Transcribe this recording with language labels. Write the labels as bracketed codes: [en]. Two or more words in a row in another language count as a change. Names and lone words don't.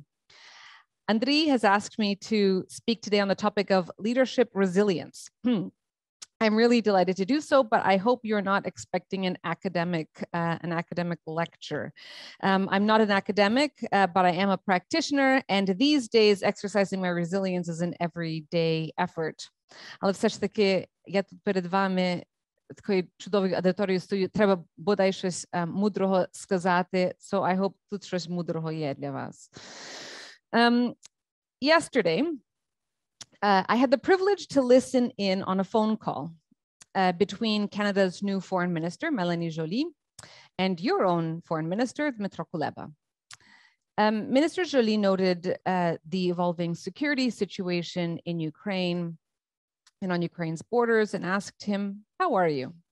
[en] Andriy has asked me to speak today on the topic of leadership resilience. I'm really delighted to do so, but I hope you're not expecting an academic lecture. I'm not an academic, but I am a practitioner, and these days exercising my resilience is an everyday effort. [uk] Але все ж таки, я тут перед вами такою чудовою аудиторією стою, треба бодай щось мудрого сказати, [en] so I hope [uk] тут щось мудрого є для вас. [en] Yesterday, I had the privilege to listen in on a phone call between Canada's new foreign minister, Mélanie Joly, and your own foreign minister, Dmytro Kuleba. Minister Joly noted the evolving security situation in Ukraine and on Ukraine's borders and asked him, how are you?